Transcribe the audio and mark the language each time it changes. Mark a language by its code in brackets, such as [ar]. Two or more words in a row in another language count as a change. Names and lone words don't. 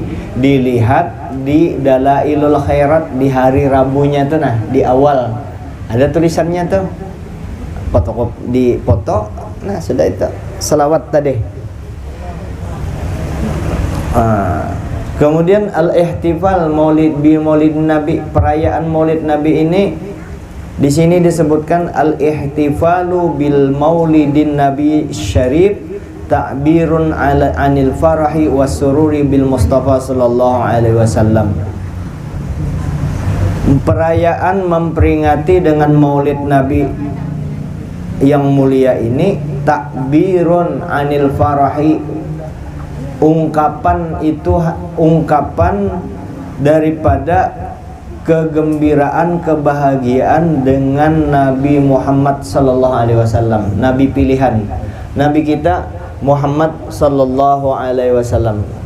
[id] Dilihat di Dalailul Khairat di hari Rabunya tuh, nah di awal ada tulisannya tuh, di foto. Nah, sudah itu salawat tadi. [ar] Kemudian الاحتفال مولد بمولد النبي, [id] perayaan maulid Nabi ini di sini disebutkan [ar] الاحتفال بالمولد النبي الشريف تعبير على عن الفرح والسرور بالمصطفى صلى الله عليه وسلم. [id] Perayaan memperingati dengan maulid Nabi yang mulia ini [ar] تعبير عن الفرح, [id] ungkapan itu ungkapan daripada kegembiraan, kebahagiaan dengan Nabi Muhammad [ar] صلى الله عليه وسلم, [id] Nabi pilihan, Nabi kita Muhammad [ar] صلى الله عليه وسلم.